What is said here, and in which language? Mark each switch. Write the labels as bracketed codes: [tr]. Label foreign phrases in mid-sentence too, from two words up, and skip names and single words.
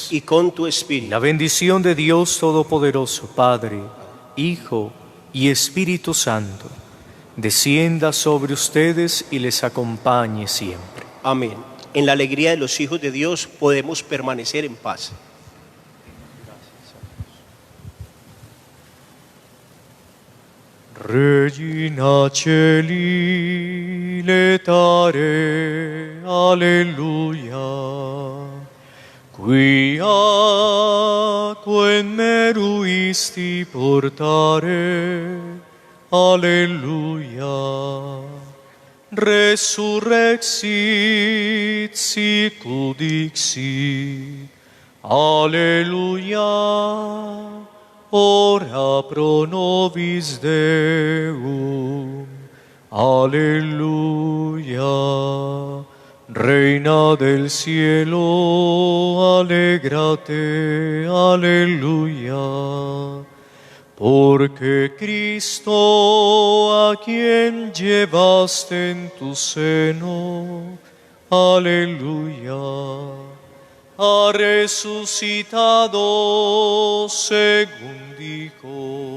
[es] Y con tu espíritu. La bendición de Dios Todopoderoso, Padre, Hijo y Espíritu Santo, descienda sobre ustedes y les acompañe siempre. Amén. En la alegría de los hijos de Dios podemos permanecer en paz. [la] Regina Celi letare, alleluia, quia quem meruisti portare, alleluia, resurrexit sicut dixit, alleluia, ora pro nobis Deum, [es] aleluya. Reina del cielo, alégrate, aleluya. Porque Cristo, a quien llevaste en tu seno, aleluya, ha resucitado según dijo.